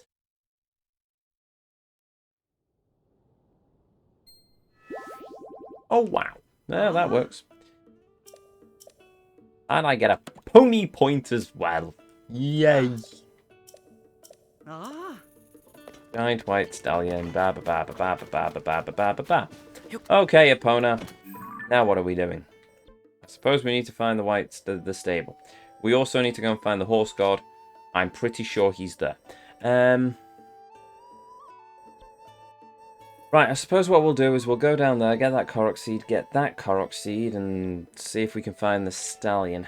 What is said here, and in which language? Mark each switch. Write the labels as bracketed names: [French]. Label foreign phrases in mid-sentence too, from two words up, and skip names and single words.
[English] Oh wow. Yeah, that works. And I get a pony point as well. Yay. Ah. Giant white stallion. Ba ba ba ba ba ba ba ba ba ba ba ba. Okay, Epona. Now what are we doing? I suppose we need to find the stable. We also need to go and find the horse god. I'm pretty sure he's there. Right, I suppose what we'll do is we'll go down there, get that Korok seed, and see if we can find the stallion.